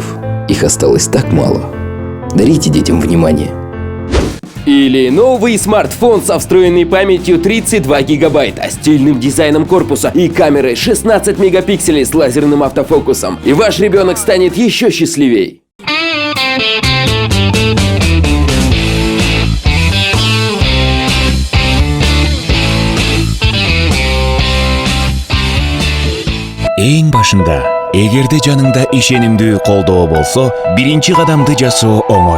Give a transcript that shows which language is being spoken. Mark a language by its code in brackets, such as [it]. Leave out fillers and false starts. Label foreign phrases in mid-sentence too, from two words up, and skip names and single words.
[ru] Их осталось так мало. Дарите детям внимание. Или новый смартфон со встроенной памятью 32 гигабайта, стильным дизайном корпуса и камерой 16 мегапикселей с лазерным автофокусом. И ваш ребенок станет еще счастливей. [ky] Эң башында, эгерде жаныңда ишенимдүү колдоо болсо, биринчи кадамды жасоо оңой.